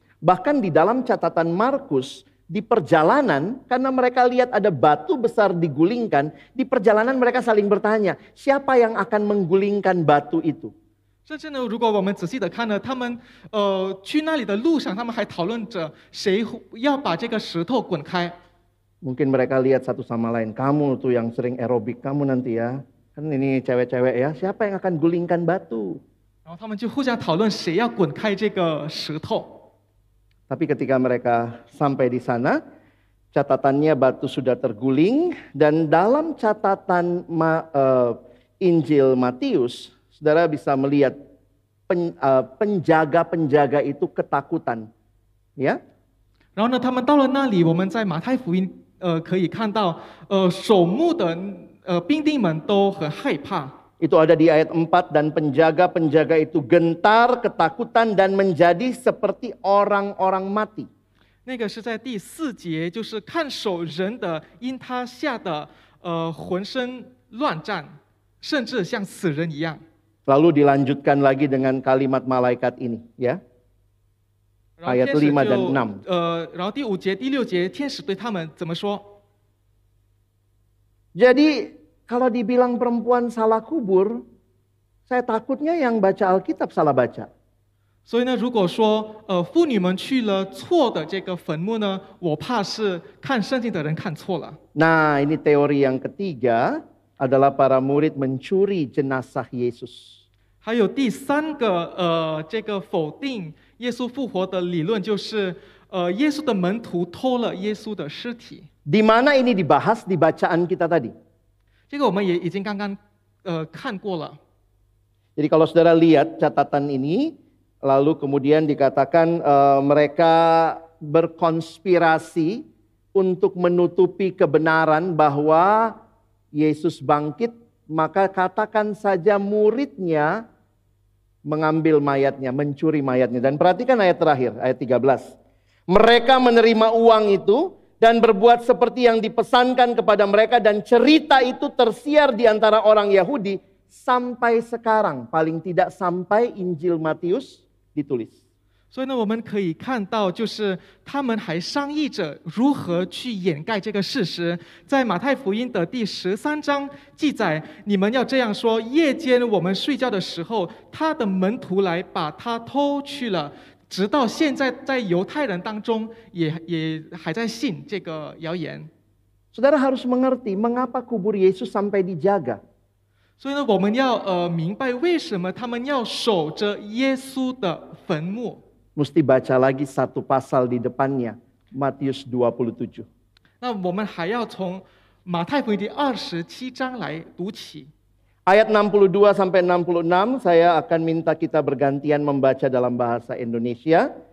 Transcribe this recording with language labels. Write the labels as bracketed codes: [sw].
[id] Bahkan di dalam catatan Markus, di perjalanan, karena mereka lihat ada batu besar digulingkan, di perjalanan mereka saling bertanya, siapa yang akan menggulingkan batu itu? [zh] 甚至呢，如果我们仔细的看呢，他们去那里的路上，他们还讨论着谁要把这个石头滚开。 [id] Mungkin mereka lihat satu sama lain, kamu tuh yang sering aerobik, kamu nanti ya. Kan ini cewek-cewek ya, siapa yang akan gulingkan batu? [zh] 然后他们就互相讨论谁要滚开这个石头。 [id] Tapi ketika mereka sampai di sana, catatannya batu sudah terguling. Dan dalam catatan Injil Matius, saudara bisa melihat penjaga-penjaga itu ketakutan. Ya. [zh] 然后呢，他们到了那里，我们在马太福音可以看到，守墓的兵丁们都很害怕。 [id] Itu ada di ayat 4, dan penjaga-penjaga itu gentar, ketakutan, dan menjadi seperti orang-orang mati. [zh] 那个是在第4节，就是看守人的因他吓得浑身乱战，甚至像死人一样。 [id] Lalu dilanjutkan lagi dengan kalimat malaikat ini, ya. Ayat 5 dan 6. [zh] 然后第5节、第6节，天使对他们怎么说？ [id] Jadi kalau dibilang perempuan salah kubur, saya takutnya yang baca Alkitab salah baca. [zh] 所以呢，如果说妇女们去了错的这个坟墓呢，我怕是看圣经的人看错了。 [id] Nah, ini teori yang ketiga adalah para murid mencuri jenazah Yesus. [zh] 还有第3个这个否定耶稣复活的理论，就是耶稣的门徒偷了耶稣的尸体。 [id] Di mana ini dibahas di bacaan kita tadi? [zh] 这个我们也已经刚刚看过了。 [id] Jadi kalau saudara lihat catatan ini, lalu kemudian dikatakan mereka berkonspirasi untuk menutupi kebenaran bahwa Yesus bangkit, maka katakan saja muridnya mengambil mayatnya, mencuri mayatnya. Dan perhatikan ayat terakhir, ayat 13. Mereka menerima uang itu dan berbuat seperti yang dipesankan kepada mereka, dan cerita itu tersiar di antara orang Yahudi sampai sekarang, paling tidak sampai Injil Matius ditulis. [zh] 所以呢，我们可以看到，就是他们还商议着如何去掩盖这个事实。在马太福音的第13章记载，你们要这样说：夜间我们睡觉的时候，他的门徒来把他偷去了。直到现在，在犹太人当中也还在信这个谣言。 [id] Saudara harus mengerti mengapa kubur Yesus sampai dijaga. [zh] 所以呢，我们要明白为什么他们要守着耶稣的坟墓。 [id] Mesti baca lagi satu pasal di depannya, Matius 27. [zh] 那我们还要从马太福音第27章来读起。 [id] Ayat 62 sampai 66 saya akan minta kita bergantian membaca dalam bahasa Indonesia.